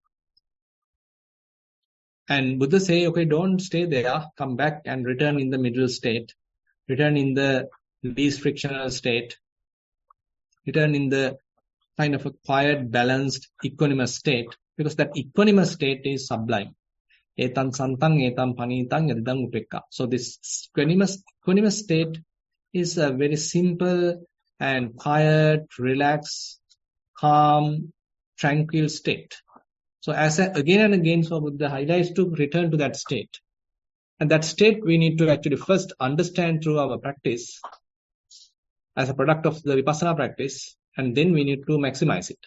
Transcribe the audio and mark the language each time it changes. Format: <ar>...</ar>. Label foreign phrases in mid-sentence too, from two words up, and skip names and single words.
<en>And Buddha say, okay, don't stay there. Come back and return in the middle state. Return in the least frictional state. Return in the kind of a quiet, balanced, equanimous state. Because that equanimous state is sublime.</en> <pi>Etam santang, etam panitang, yadidang upekka.</pi> <en>So this equanimous state is a very simple and quiet, relaxed, calm, tranquil state. So again and again, so Buddha highlights to return to that state. And that state we need to actually first understand through our practice as a product of the vipassana practice, and then we need to maximize it.</en>